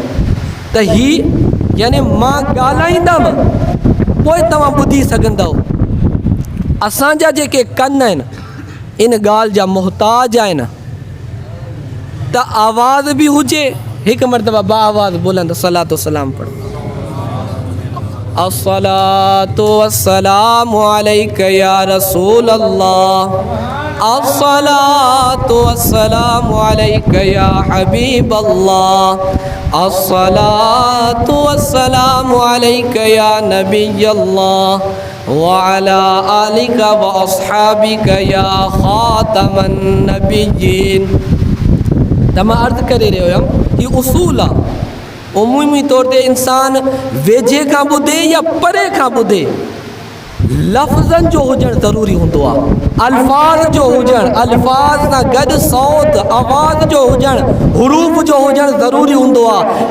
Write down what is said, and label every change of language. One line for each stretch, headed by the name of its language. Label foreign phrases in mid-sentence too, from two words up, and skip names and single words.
Sindhi: त हीअ यानी मां ॻाल्हाईंदुमि पोइ तव्हां ॿुधी सघंदव। असांजा जेके कन आहिनि इन ॻाल्हि जा मुहताज आहिनि, त आवाज़ बि हुजे। हिकु मरतबा बा आवाज़ बुलंद सलातो सलाम पढ़।
Arabic: الصلاة والسلام عليك يا رسول الله الصلاة والسلام عليك يا حبيب الله الصلاة والسلام عليك يا نبي الله وعلى آلك وأصحابك يا خاتم النبيين.
Sindhi: त मां अर्ज़ु करे रहियो हुयमि, हीउ उसूल आहे। उमूमी तौर ते इंसान वेझे खां ॿुधे या परे खां ॿुधे, लफ़्ज़नि जो हुजणु ज़रूरी हूंदो आहे, अल्फाज़ जो हुजणु, अल्फाज़ सां गॾु सौत आवाज़ जो हुजणु, हरूफ़ जो हुजणु ज़रूरी हूंदो आहे।